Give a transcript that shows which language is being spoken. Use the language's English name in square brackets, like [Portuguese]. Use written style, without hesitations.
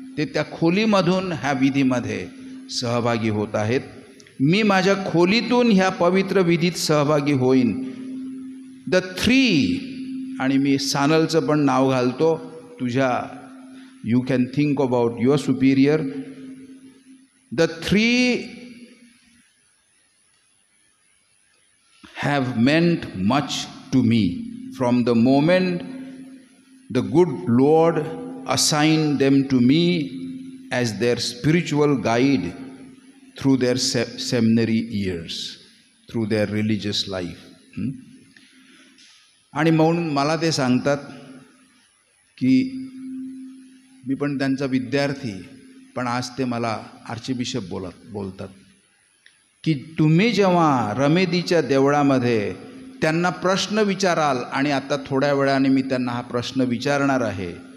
[Marathi] ते त्या खोलीमधून ह्या विधीमध्ये सहभागी होत आहेत. मी माझ्या खोलीतून ह्या पवित्र विधीत सहभागी होईन. [English] the three, [Marathi] आणि मी सानलचं पण नाव घालतो तुझ्या, [English] You can think about your superior. The three have meant much to me from the moment the good Lord assigned them to me as their spiritual guide through their seminary years, through their religious life. [Marathi] आणि म्हणून मला ते सांगतात की मी पण त्यांचा विद्यार्थी, पण आज ते मला आर्चबिशप बोलतात की तुम्ही जेव्हा रमेदीच्या देवळामध्ये त्यांना प्रश्न विचाराल, आणि आता थोड्या वेळाने मी त्यांना हा प्रश्न विचारणार आहे.